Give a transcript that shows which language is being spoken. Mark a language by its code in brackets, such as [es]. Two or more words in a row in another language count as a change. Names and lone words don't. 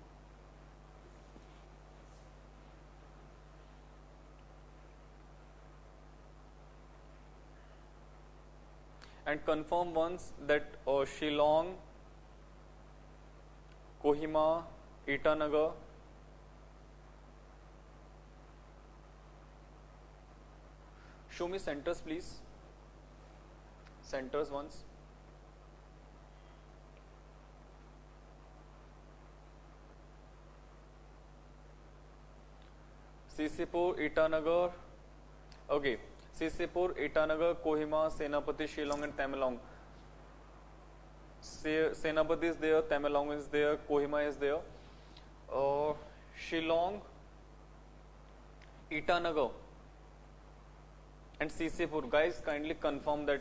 [en] And confirm once that Shillong, Kohima, Itanagar, show me centers please. Centers once. Sisipur, Itanagar. Okay. Sisipur, Itanagar, Kohima, Senapati, Shillong and Tamenglong. Senapati is there, Tamenglong is there, Kohima is there. Shillong, Itanagar and Sisipur. Guys, kindly confirm that.